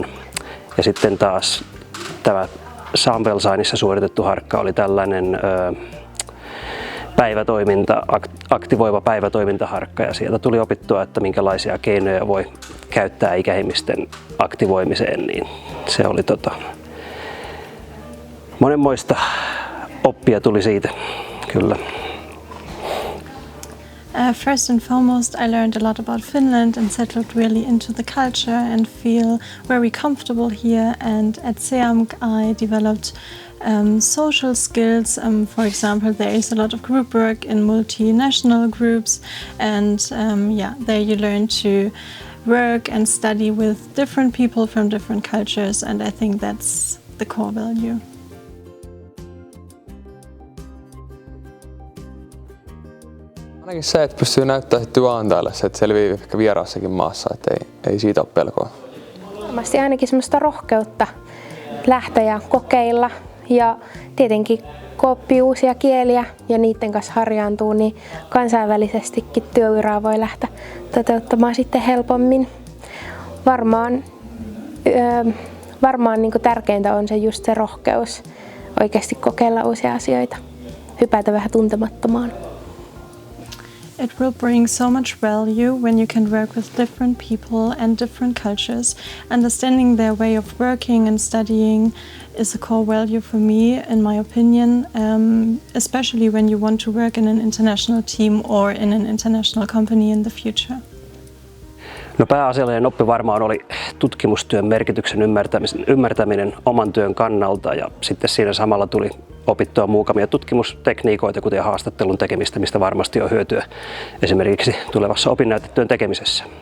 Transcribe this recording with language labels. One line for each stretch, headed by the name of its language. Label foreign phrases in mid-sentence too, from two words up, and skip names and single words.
Finnish: Ja sitten taas tämä Samuelsainissa suoritettu harkka oli tällainen aktivoiva päivätoimintaharkka ja sieltä tuli opittua, että minkälaisia keinoja voi käyttää ikäihmisten aktivoimiseen, niin se oli monenmoista oppia tuli siitä, kyllä.
English: First and foremost, I learned a lot about Finland and settled really into the culture and feel very comfortable here. And at CEAMK, I developed social skills. For example, there is a lot of group work in multinational groups, and there you learn to work and study with different people from different cultures, and I think that's the core value.
Finnish: Ainakin se, että pystyy näyttämään työnantajalle se, että selviää ehkä vieraassakin maassa, että ei siitä ole pelkoa. Varmasti ainakin semmoista rohkeutta lähteä ja kokeilla ja tietenkin kun oppii uusia kieliä ja niiden kanssa harjaantuu, niin kansainvälisestikin työuraa voi lähteä toteuttamaan sitten helpommin. Varmaan niin kuin tärkeintä on se just se rohkeus oikeasti kokeilla uusia asioita, hypätä vähän tuntemattomaan.
English: It will bring so much value when you can work with different people and different cultures. Understanding their way of working and studying is a core value for me, in my opinion, especially when you want to work in an international team or in an international company in the future.
Finnish: No pääasiallinen oppi varmaan oli tutkimustyön merkityksen ymmärtäminen oman työn kannalta ja sitten siinä samalla tuli opittua muutamia tutkimustekniikoita, kuten haastattelun tekemistä, mistä varmasti on hyötyä esimerkiksi tulevassa opinnäytetyön tekemisessä.